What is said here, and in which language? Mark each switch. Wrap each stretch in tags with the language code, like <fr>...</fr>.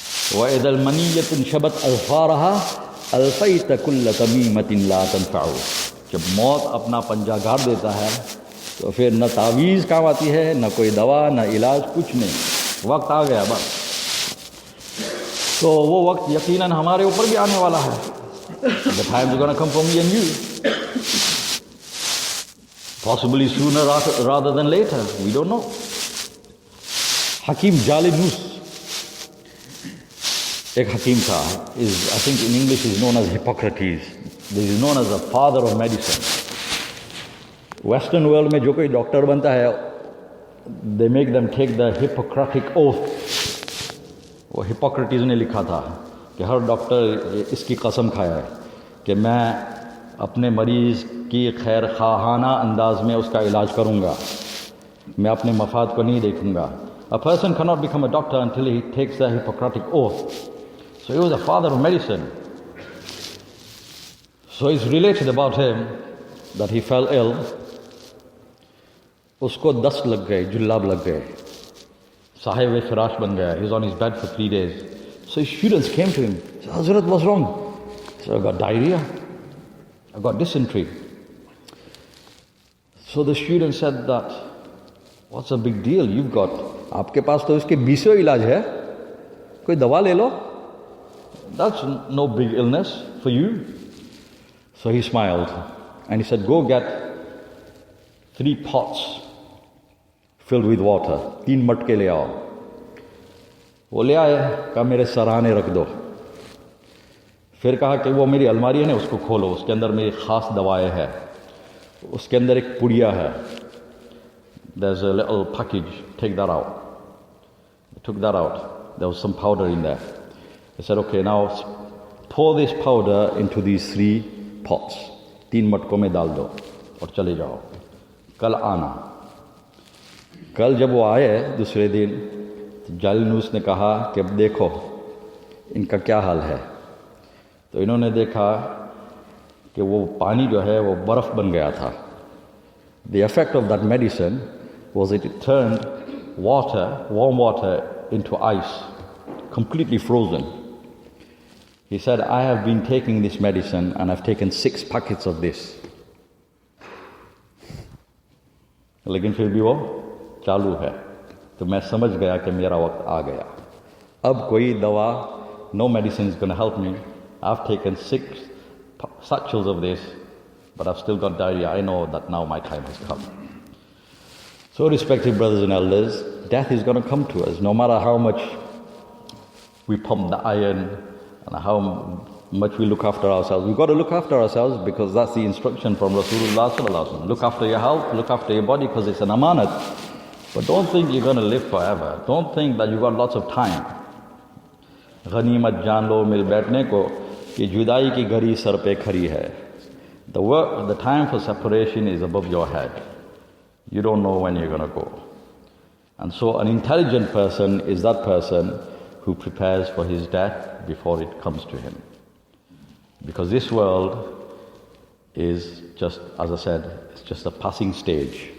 <ar>وَإِذَا الْمَنِيَّةُ انشبت أَظْفَارَهَا أَلْفَيْتَ كُلَّ تَمِيمَةٍ لَا تَنْفَعُ.</ar> <ur>جب موت اپنا پنجہ گاڑ دیتا ہے تو پھر نہ تعویذ کام آتی ہے, نہ کوئی دوا, نہ علاج, کچھ نہیں. وقت آ گیا بس. تو وہ وقت یقیناً ہمارے اوپر بھی آنے والا ہے.</ur> <en>The time is going to come for me and you. Possibly sooner rather than later. We don't know.</en> <ur>حکیم جالینوس ایک حکیم تھا.</ur> <en>I think in English is known as Hippocrates. This is known as the father of medicine.</en> <ur>Western world میں جو کوئی doctor بنتا ہے</ur> <en>they make them take the Hippocratic oath.</en> <ur>وہ ہپوکریٹس نے لکھا تھا کہ ہر ڈاکٹر اس کی قسم کھایا ہے کہ میں اپنے مریض کی خیر خواہانہ انداز میں اس کا علاج کروں گا, میں اپنے مفاد کو نہیں دیکھوں گا.</ur> <en>A person cannot become a doctor until he takes the Hippocratic oath. So he was the father of medicine. So it's related about him that he fell ill.</en> <ur>اس کو دست لگ گئے, جلاب لگ گئے, صاحب فراش بن گیا.</ur> <en>He was on his bed for 3 days. So his students came to him. Said, Hazrat, what's wrong? He said, I got diarrhea. I got dysentery. So the student said that, what's the big deal? You've got,</en> <ur>آپ کے پاس تو اس کے 20 علاج ہے, کوئی دوا لے لو.</ur> <en>That's no big illness for you. So he smiled and he said, go get 3 pots filled with water.</en> <ur>3 مٹکے لے آؤ. وہ لے آئے, کہا میرے سرانے رکھ دو. پھر کہا کہ وہ میری الماری ہے نا, اس کو کھولو, اس کے اندر میری خاص دوائیں ہے. اس کے اندر ایک پڑیا ہے.</ur> <en>There's a little package, take that out. They took that out. There was some powder in there. They said, okay, now pour this powder into these 3 pots.</en> <ur>3 مٹکوں میں ڈال دو اور چلے جاؤ. کل آنا. کل جب وہ آئے دوسرے دن, جالینوس نے کہا کہ اب دیکھو ان کا کیا حال ہے. تو انہوں نے دیکھا کہ وہ پانی جو ہے وہ برف بن گیا تھا.</ur> <en>The effect of that medicine was it turned water, warm water, into ice, completely frozen. He said, I have been taking this medicine and I've taken 6 packets of this.</en> <ur>لیکن پھر بھی وہ چالو ہے. تو میں سمجھ گیا کہ میرا وقت آ گیا. اب کوئی دوا,</ur> <en>no medicine is going to help me. I've taken 6 satchels of this, but I've still got diarrhea. I know that now my time has come. So respected brothers and elders, death is going to come to us no matter how much we pump the iron and how much we look after ourselves. We've got to look after ourselves because that's the instruction from Rasulullah sallallahu alaihi wasallam. Look after your health, look after your body because it's an amanat. But don't think you're going to live forever. Don't think that you've got lots of time.</en> <ur>غنیمت جان لو مل بیٹھنے کو کہ جدائی کی گھڑی سر پہ کھڑی ہے.</ur> <en>The time for separation is above your head. You don't know when you're going to go. And so an intelligent person is that person who prepares for his death before it comes to him. Because this world is just, as I said, it's just a passing stage.</en>